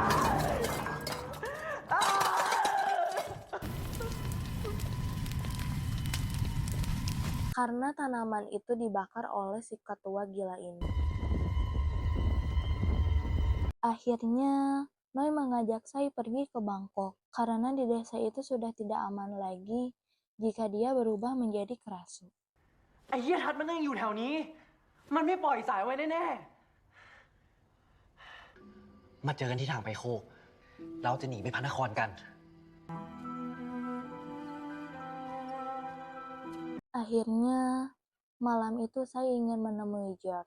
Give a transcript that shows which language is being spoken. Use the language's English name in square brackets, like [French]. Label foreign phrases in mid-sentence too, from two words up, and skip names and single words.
[Indonesian] Karena tanaman itu dibakar oleh si ketua gila ini. Akhirnya, Noi mengajak Sai pergi ke Bangkok karena di desa itu sudah tidak aman lagi jika dia berubah menjadi kerasu. [Thai] ไอ้เหี้ยทัดมันนั่งอยู่แถวนี้ มันไม่ปล่อยสายไว้แน่ มาเจอกันที่ทางไปโคก เราจะหนีไปพระนครกัน [Indonesian] Akhirnya, malam itu saya ingin menemui George.